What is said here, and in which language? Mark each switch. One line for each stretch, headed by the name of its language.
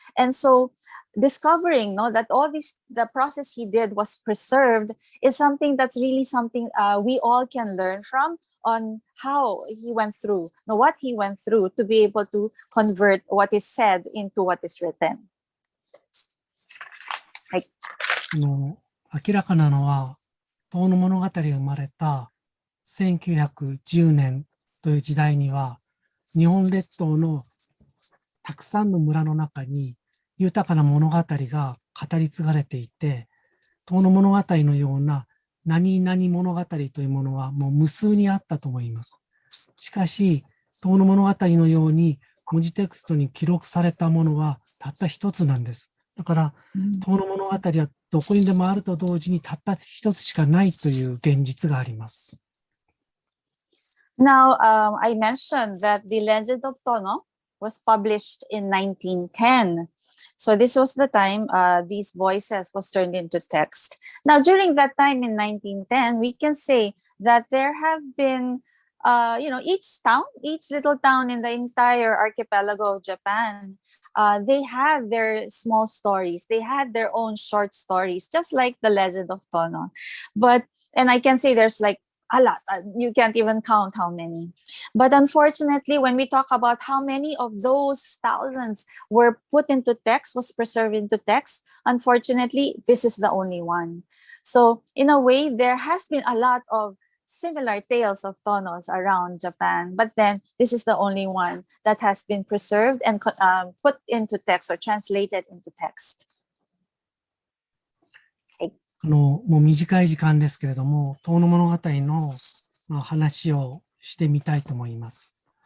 English: And so discovering that all this, the process he did was preserved is something that's really something we all can learn from on how he went through, what he went through to be able to convert what is said into what is written.
Japanese: はい。明らかなのは、遠野物語が生まれた1910年という時代には、日本列島のたくさんの村の中に豊かな物語が語り継がれていて、遠野物語のような何々物語というものはもう無数にあったと思います。しかし、遠野物語のように文字テクストに記録されたものはたった一つなんです。だから、遠野物語はどこにでもあると同時にたった一つしかないという現実があります。
English: Now, I mentioned that the Legend of Tono was published in 1910. So this was the time these voices was turned into text. Now, during that time in 1910, we can say that there have been, each little town in the entire archipelago of Japan, they had their small stories. They had their own short stories, just like the Legend of Tono. And I can say there's like a lot. You can't even count how many. But unfortunately, when we talk about how many of those thousands were put into text, was preserved into text, unfortunately, this is the only one. So in a way, there has been a lot of similar tales of Tonos around Japan, but then this is the only one that has been preserved and put into text or translated into text.
Japanese: もう短い時間ですけれども、遠野物語の話をしてみたいと思います。